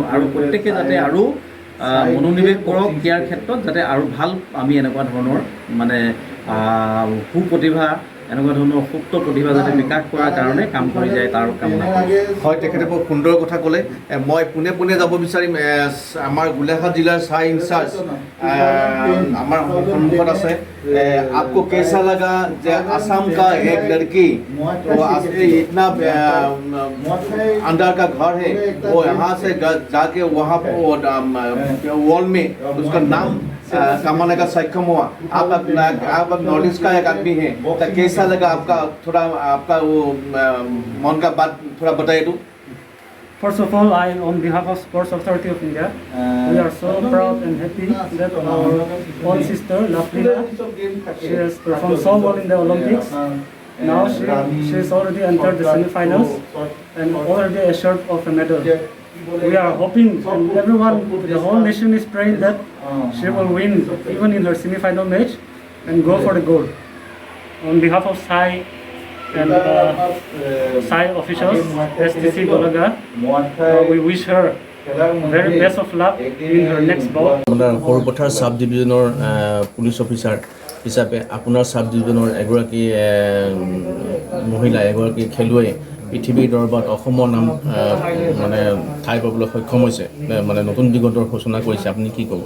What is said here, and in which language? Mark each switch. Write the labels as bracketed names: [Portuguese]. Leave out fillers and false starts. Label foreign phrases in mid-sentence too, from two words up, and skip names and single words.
[Assamese] আৰু প্ৰত্যেকে যাতে আৰু মনোনিৱেশ কৰক ইয়াৰ ক্ষেত্ৰত, যাতে আৰু ভাল আমি এনেকুৱা ধৰণৰ মানে সুপ্ৰতিভা, এনেকুৱা ধৰণৰ সুপ্ত প্ৰতিভা যাতে বিকাশ কৰাৰ কাৰণে কাম কৰি যায় তাৰ কামনা কৰোঁ। হয়, তেখেতে বৰ সুন্দৰ কথা ক'লে। মই পোনে পোনে যাব বিচাৰিম আমাৰ গোলাঘাট জিলাৰ চাই ইনচাৰ্জ আমাৰ সন্মুখত আছে। [Hindi] आपको कैसा लगा जे असम का एक लड़की तो इतना अंदर का घर है, वो यहाँ से जाके वहाँ वर्ल्ड में उसका नाम कमाने का सक्षम हुआ। आप नॉर्थ ईस्ट का एक आदमी है, तो कैसा लगा आपका, थोड़ा आपका वो मन का बात थोड़ा बताइए तो। [English] First of all, on behalf of Sports Authority of India, we are so proud and happy that our own sister, Laflina, she has performed so well in the Olympics. Now she has already entered the semi-finals and already assured of a medal. We are hoping, and everyone, the whole nation is praying that she will win even in her semi-final match and go for the gold. On behalf of SAI and SAI officials, STC Golaga, we wish her very best of luck in her next bout. [Assamese] আপোনাৰ সৰুপথাৰ [English] sub division police officer [Assamese] হিচাপে আপোনাৰ [English] sub division [Assamese] এগৰাকী মহিলা, এগৰাকী খেলুৱৈ পৃথিৱীৰ দৰবাৰত অসমৰ নাম মানে ঠাই পাবলৈ সক্ষম হৈছে, মানে নতুন দিগন্তৰ সূচনা কৰিছে, আপুনি কি ক'ব?